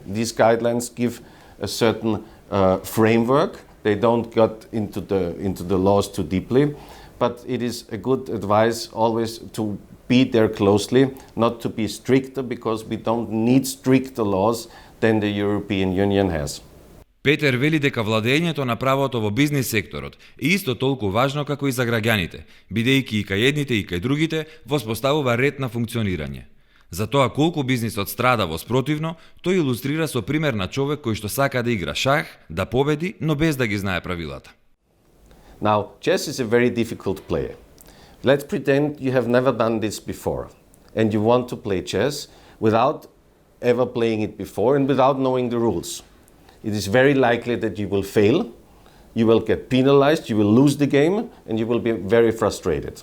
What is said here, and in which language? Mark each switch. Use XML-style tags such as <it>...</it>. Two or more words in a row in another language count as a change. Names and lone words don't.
<en>These guidelines give a certain framework. They don't get into the laws too deeply, but it is a good advice always to be there closely, not to be stricter, because we don't need stricter laws than the European Union has.</en> <mk>Петер вели дека владењето на правото во бизнис секторот е исто толку важно како и за граѓаните, бидејќи и кај едните и кај другите воспоставува ред на функционирање. За тоа колку бизнисот страда во спротивно, тој илустрира со пример на човек кој што сака да игра шах, да победи, но без да ги знае правилата.</mk> <en>Now, chess is a very difficult play. Let's pretend you have never done this before and you want to play chess without ever playing it before and without knowing the rules. It is very likely that you will fail, you will get penalized, you will lose the game, and you will be very frustrated.</en>